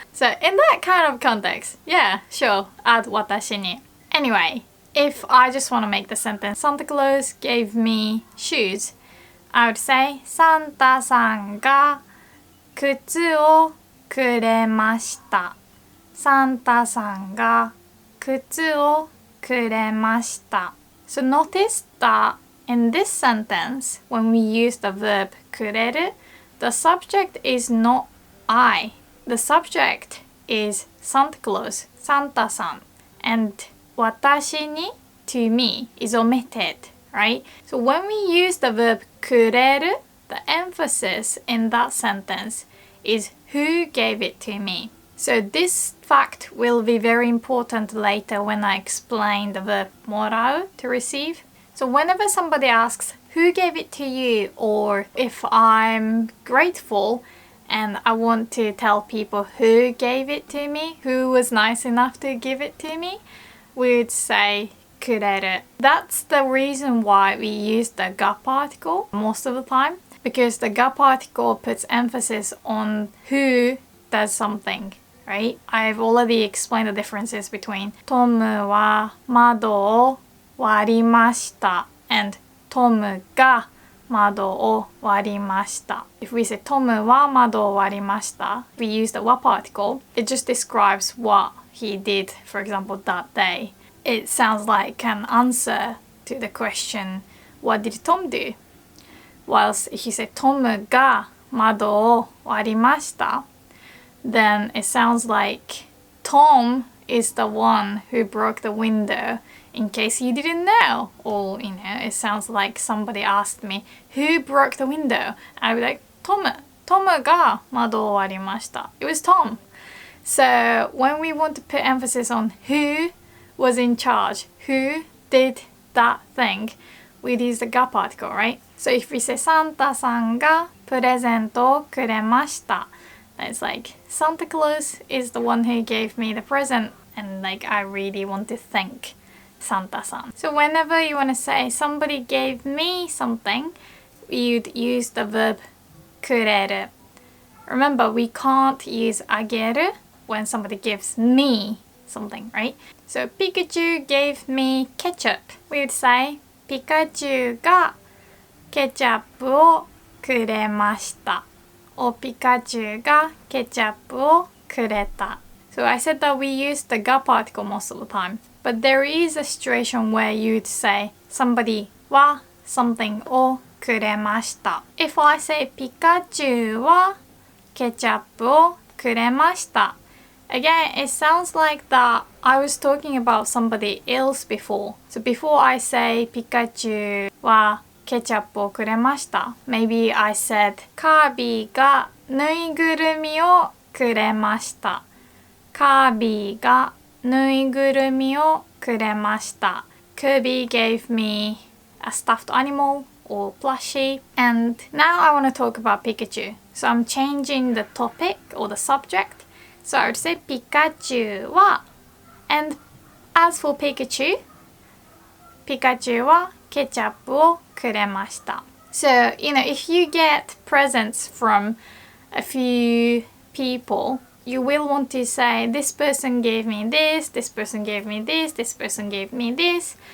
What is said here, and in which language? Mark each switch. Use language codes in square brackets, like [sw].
[en] So in that kind of context, yeah, sure, add [ja] 私に. [en] Anyway, if I just want to make the sentence, Santa Claus gave me shoes, I would say, [ja] サンタさんが靴をくれました. サンタさんが靴をくれました. [en] So notice that in this sentence, when we use the verb くれる, the subject is not I. The subject is Santa Claus, Santa san. And 私に to me is omitted, right? So when we use the verb くれる, the emphasis in that sentence is who gave it to me. So this fact will be very important later when I explain the verb もらう, to receive. So whenever somebody asks who gave it to you, or if I'm grateful and I want to tell people who gave it to me, who was nice enough to give it to me, we would say [ja] くれる. [en] That's the reason why we use the が particle most of the time, because the が particle puts emphasis on who does something, right? I've already explained the differences between [ja] トムは窓を割りました [en] and [ja] トムが窓を割りました. [en] If we say [ja] トムは窓を割りました, [en] we use the は particle. It just describes what he did, for example, that day. It sounds like an answer to the question, what did Tom do? Whilst if you say [ja] トムが窓を割りました, [en] then it sounds like Tom is the one who broke the window, in case you didn't know. Or, it sounds like somebody asked me, who broke the window? I'd be like, [ja] トムが窓を割りました. [en] It was Tom. So when we want to put emphasis on who was in charge, who did that thing, we'd use the が particle, right? So if we say [ja] サンタさんがプレゼントをくれました, [en] it's like Santa Claus is the one who gave me the present, and like I really want to thank Santa-san. So whenever you want to say somebody gave me something, you'd use the verb くれる. Remember, we can't use あげる when somebody gives me something, right? So Pikachu gave me ketchup. We would say [ja] ピカチュウがケチャップをくれました. Or ピカチュウがケチャップをくれた. [en] So I said that we use the が particle most of the time. But there is a situation where you'd say somebody は something をくれました. If I say [ja] ピカチュウはケチャップをくれました. [en] Again, it sounds like that I was talking about somebody else before. So before I say [ja] ピカチュウはケチャップをくれました, [en] maybe I said [ja] カービィがぬいぐるみをくれました. カービィがぬいぐるみをくれました. [en] Kirby gave me a stuffed animal or plushie. And now I want to talk about Pikachu. So I'm changing the topic or the subject. So I would say ピカチュウは, and as for Pikachu, [ja] ピカチュウはケチャップをくれました. [en] So, if you get presents from a few people, you will want to say, this person gave me this, this person gave me this, this person gave me this.